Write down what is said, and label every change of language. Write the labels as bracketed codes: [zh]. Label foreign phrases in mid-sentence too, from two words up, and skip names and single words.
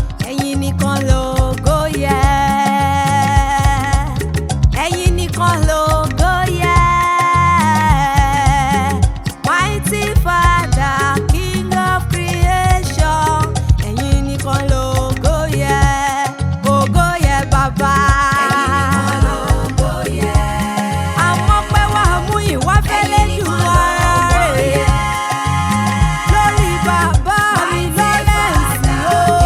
[yo] Ẹ̀yin nìkan lógo yẹ. Ẹ̀yin nìkan lógo yẹ. [en] Mighty Father, King of creation. [yo] Ẹ̀yin nìkan lógo yẹ. Ògo yẹ Baba. Ẹ̀yin nìkan lógo yẹ. Àwọn ọpẹ́ wa mú ìwá fẹ́lẹ́ jù wá rẹ̀. Lórí bàbá mi Lawrence o.